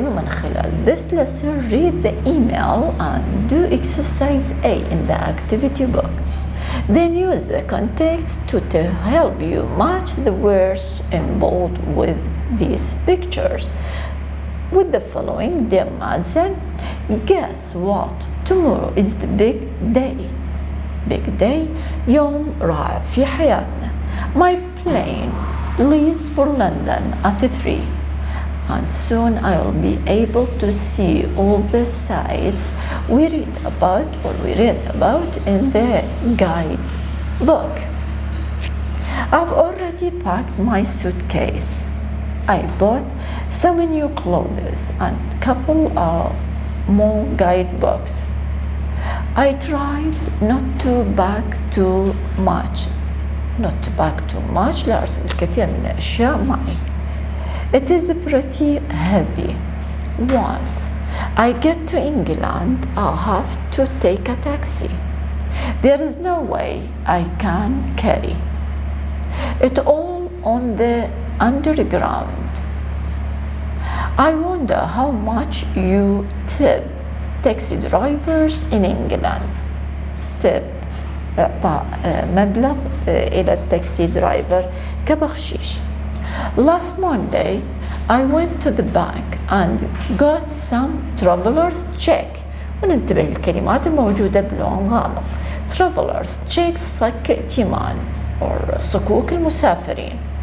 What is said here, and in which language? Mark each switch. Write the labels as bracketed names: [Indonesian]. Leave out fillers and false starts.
[Arabic] ومن خلال [English] this lesson read the email and do exercise A in the activity book. Then use the context to help you match the words in bold with these pictures. With the following [Arabic] دي مثلا [English] guess what tomorrow is the big day. Big day [Arabic] يوم رائع في حياتنا. [English] My plane leaves for London at 3 and soon I will be able to see all the sights we read about in the guide book. I've already packed my suitcase. I bought some new clothes and couple of more guidebooks. I tried not to pack too much. [Arabic] لا أرسل الكثير من الأشياء معي. [English] It is pretty heavy. Once I get to England, I'll have to take a taxi. There is no way I can carry it all on the underground. I wonder how much you tip taxi drivers in England. [Arabic] Tip إعطاء مبلغ إلى التاكسي درايفر كبخشيش. [English] Last Monday I went to the bank and got some traveler's check. [Arabic] وننتبه للكلمات الموجودة بلون غامق. [English] Traveler's check [Arabic] صك ائتمان or صكوك المسافرين.